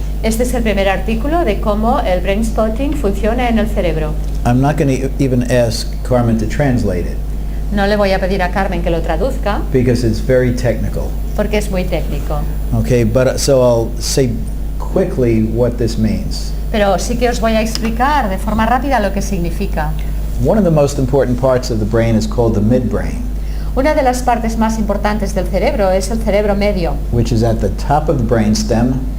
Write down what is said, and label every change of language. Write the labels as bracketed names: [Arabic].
[Spanish] Este es el primer artículo de cómo el Brainspotting funciona en el cerebro. [English] I'm not going to even ask Carmen to translate it [Spanish] No le voy a pedir a Carmen que lo traduzca [English] because it's very technical. [Spanish] porque es muy técnico. [English] Okay, but so I'll say quickly what this means. [Spanish] Pero sí que os voy a explicar de forma rápida lo que significa. [English] One of the most important parts of the brain is called the midbrain, [Spanish] Una de las partes más importantes del cerebro es el cerebro medio, [English] which is at the top of the brainstem,